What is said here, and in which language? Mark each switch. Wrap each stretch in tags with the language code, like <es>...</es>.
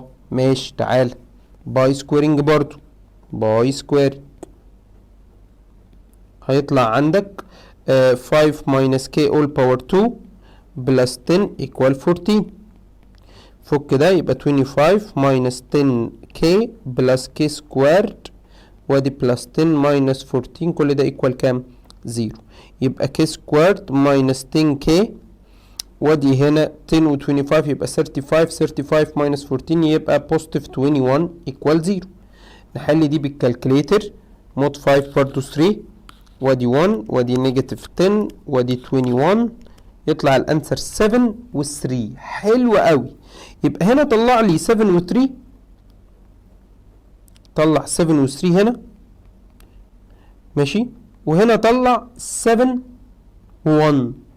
<ar>ماشي، تعالى باي سكويرنج برضو، باي سكويرنج هيطلع عندك 5 ماينس k all باور 2 بلس 10 equal 14. فك ده يبقى 25 minus 10k بلس k سكويرد وادي بلس 10 minus 14 كل ده equal كام؟ 0. يبقى k سكويرد minus 10k وادي هنا 10 و 25 يبقى 35.</ar> <en>35 minus 14 يبقى positive 21 equal 0.</en> <ar>نحل دي بالكالكليتر. mod 5 برضو 3 وادي 1 وادي نيجاتيف 10 وادي 21 يطلع الانسر 7 و 3. حلو قوي. يبقى هنا طلع لي 7 و 3. طلع 7 و 3 هنا ماشي، وهنا طلع 7 و 1.</ar>